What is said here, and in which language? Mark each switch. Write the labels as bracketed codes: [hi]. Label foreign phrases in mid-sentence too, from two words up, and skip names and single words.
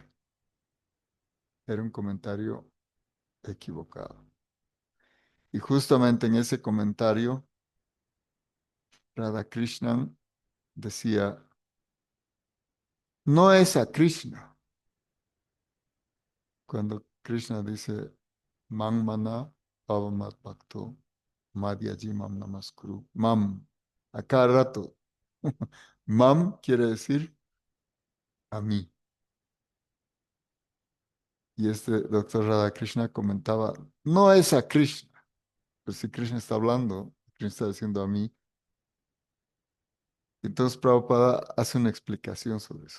[es] Era un comentario equivocado. Y justamente en ese comentario, Radhakrishnan decía, no es a Krishna. Cuando Krishna dice, [sa] Man mana pavamat bhakto madhyaji mam namaskuru. [es] Mam, a cada rato. Mam quiere decir a mí. Y este doctor Radhakrishna comentaba, no es a Krishna. Pues si Krishna está hablando, Krishna está diciendo a mí. Entonces Prabhupada hace una explicación sobre eso.